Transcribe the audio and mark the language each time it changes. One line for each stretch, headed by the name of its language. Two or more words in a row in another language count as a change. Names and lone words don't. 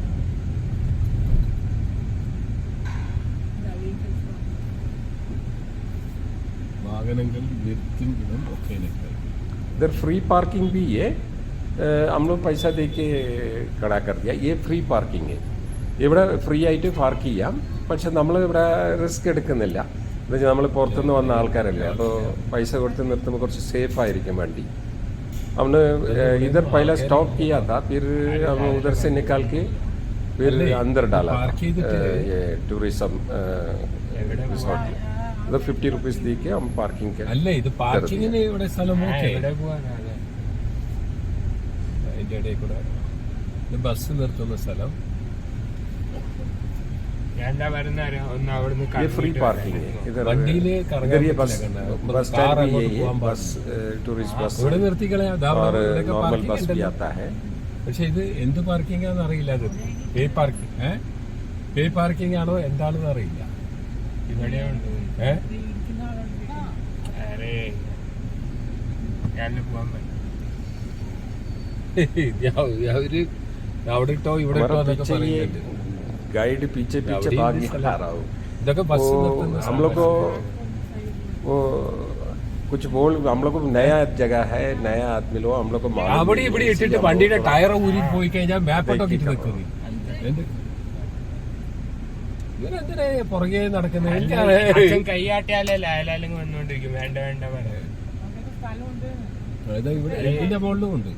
Hindi: इधर
English: free parking
Hindi: भी है, हम लोग पैसा दे के खड़ा कर दिया। ये
English: free parking
Hindi: है,
Malayalam: ഇവിടെ ഫ്രീ ആയിട്ട് പാർക്ക് ചെയ്യാം. പക്ഷെ നമ്മൾ ഇവിടെ റിസ്ക് എടുക്കുന്നില്ല. എന്നുവെച്ചാൽ നമ്മൾ പുറത്തുനിന്ന് വന്ന ആൾക്കാരല്ലേ, അപ്പോൾ പൈസ കൊടുത്ത് നിർത്തുമ്പോൾ കുറച്ച് സേഫ് ആയിരിക്കും വണ്ടി.
Hindi: हमने इधर पहला स्टॉप किया था, फिर हम उधर से निकाल के फिर अंदर डाला ये
English: tourism resort
Hindi: में। उधर 50 रुपीज़ दी के हम पार्किंग के
Malayalam: അല്ലേ ഇത് പാർക്കിങ്ങിന് ഇവിടെ സ്ഥലം ഓക്കേ. അതിന്റെ ഇടയിൽ കൂടെ ഇത് ബസ് നിർത്തുന്ന സ്ഥലം.
Hindi: ये
English: free parking
Hindi: है इधर। ये बस स्टैंड भी यही है, बस
English: tourist bus
Hindi: और
English: normal bus
Hindi: भी आता है।
Malayalam: പക്ഷെ ഇത് എന്ത് പാർക്കിംഗ് ആണെന്ന് അറിയില്ല. അത്
English: pay parking pay parking
Malayalam: ആണോ എന്താണെന്ന് അറിയില്ല. അവിടെ ഇട്ടോ ഇവിടെ ഇട്ടോ എന്നൊക്കെ പറയുന്നുണ്ട്.
Hindi: गाइड पीछे भाग आ रहा हूँ। हम लोग को वो कुछ बोल, हम लोग को नया जगह है, नया आदमी लोग हम लोग को
Malayalam: അവിടെ ഇവിടെ ഇട്ടിട്ട് വണ്ടിയുടെ ടയർ ഊരി പോയി കഴിഞ്ഞാൽ മാപ്പൊക്കെ ഇട്ട് നിൽക്കുന്നു. ഇവരെന്തിനാ പുറകെ നടക്കുന്നത്? കൈയാട്ടിയാലേ ലായാലും വന്നോണ്ടിരിക്കും. വേണ്ട വേണ്ട ഇവിടെ ഇതിന്റെ മുകളിലും ഉണ്ട്.